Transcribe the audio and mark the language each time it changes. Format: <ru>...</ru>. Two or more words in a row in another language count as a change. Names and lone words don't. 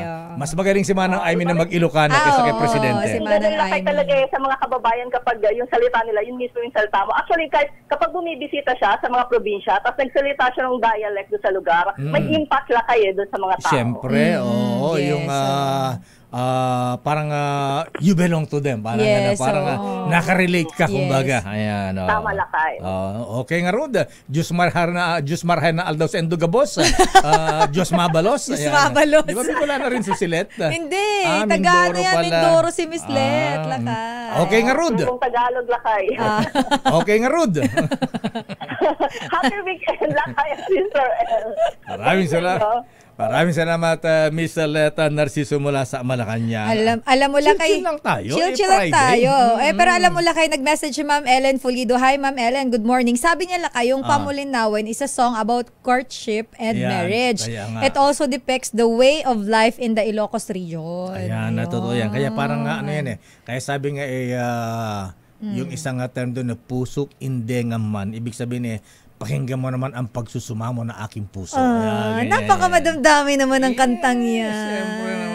<tl>Mas magaling si Manang Aimee na mag-Ilocano kaysa kay Presidente. Si Manang Lakay talaga sa mga kababayan kapag yung salita nila, yun mismo yung salita mo. Actually, kapag bumibisita siya sa mga probinsya, tapos nagsalita siya ng dialect doon sa lugar, may impact Lakay doon sa mga tao. Siyempre, yung parang</tl> <en>you belong to them.</en> <tl>Parang nakarelate ka, kumbaga. Ayan. Tama, Lakay.</tl> <bik>Okay nga, Rod. Diyos marhay na aldaw sa Endugabos. Diyos mabalos. Diyos mabalos.</bik> <tl>Di ba wala na rin susilet? Hindi. Taga Mindoro si Miss Let, Lakay. Okay nga, Rod. Yung Tagalog, Lakay. Okay nga, Rod.</tl> <en>Happy weekend, Lakay at Sister El.</en> <tl>Maraming salamat, Miss Leta Narciso mula sa Malacanang. Alam mo lang chill lang tayo. Chill lang tayo. Pero alam mo lang nag-message si Ma'am Ellen Fulido.</tl> <en>Hi, Ma'am Ellen. Good morning.</en> <tl>Sabi niya Lakay, yung</tl> <en>Pamulinawin is a song about courtship and marriage. It also depicts the way of life in the Ilocos region.</en> <tl>Ayan, totoo yan. Kaya parang kaya sabi nga yung isang term doon na pusok indengaman. Ibig sabihin pakinggan mo naman ang pagsusumamo na aking puso. Napakamadamdami naman ang kantang yan. Siyempre naman.</tl>